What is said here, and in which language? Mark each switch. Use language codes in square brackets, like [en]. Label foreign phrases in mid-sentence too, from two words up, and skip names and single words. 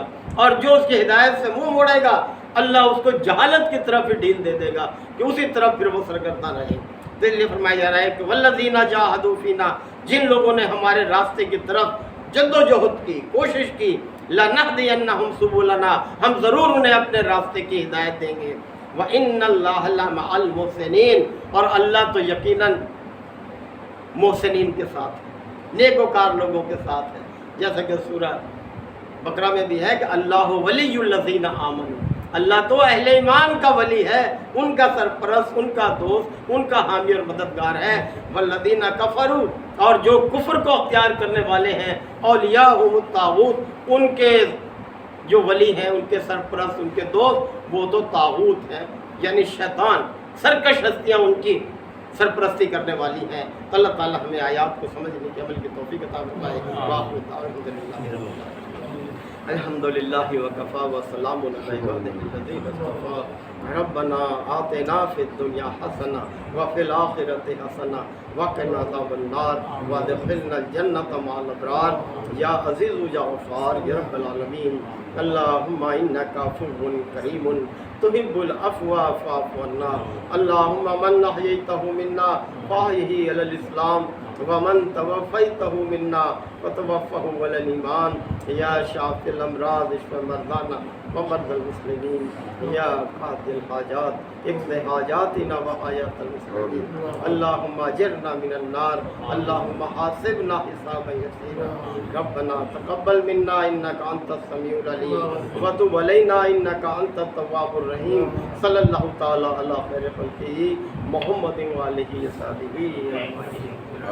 [ur] اور جو اس کی ہدایت سے منہ موڑے گا، اللہ اس کو جہالت کی طرف ہی ڈھیل دے دے گا کہ اسی طرف پھر وہ سرگرداں رہے. تو اس لیے فرمایا جا رہا ہے کہ [ar] والذين جاهدوا فينا, [ur] جن لوگوں نے ہمارے راستے کی طرف جدوجہد کی، کوشش کی, [ar] لنهدينهم سبلنا, [ur] ہم ضرور انہیں اپنے راستے کی ہدایت دیں گے. [ar] وإن الله لمع المحسنين, [ur] اور اللہ تو یقیناً محسنین کے ساتھ ہے، نیکوکار لوگوں کے ساتھ ہے. جیسا کہ سورہ بقرہ میں بھی ہے کہ [ar] الله ولي الذين آمنوا, [ur] اللہ تو اہل ایمان کا ولی ہے، ان کا سرپرست، ان کا دوست، ان کا حامی اور مددگار ہے. [ar] والذين كفروا, [ur] اور جو کفر کو اختیار کرنے والے ہیں, [ar] أولياؤهم الطاغوت, [ur] ان کے جو ولی ہیں، ان کے سرپرست، ان کے دوست، وہ تو طاغوت ہیں، یعنی شیطان، سرکش ہستیاں ان کی سرپرستی کرنے والی ہیں. تو اللہ تعالیٰ ہمیں آیات کو سمجھنے کی، عمل کی توفیق عطا فرمائے. [ar] الحمد لله وكفى وسلام على عباده الذين اصطفى. ربنا آتنا في الدنيا حسنة وفي الآخرة حسنة وقنا عذاب النار وأدخلنا الجنة مع الأبرار يا عزيز يا غفار يا رب العالمين. اللهم إنك عفو كريم تحب العفو فاعف عنا. اللهم من أحييته منا فأحيه على الإسلام ومن توفيته منا فتوفه على الإيمان. يا شافي الأمراض اشف مرضانا ومرضى المسلمين. يا قاضي الحاجات اقض حاجاتنا وحاجات المسلمين. اللهم أجرنا من النار اللهم حاسبنا حسابا يسيرا. ربنا تقبل منا إنك أنت السميع العليم وتب علينا إنك أنت التواب الرحيم. صلى الله تعالى على خير خلقه محمد وآله وصحبه.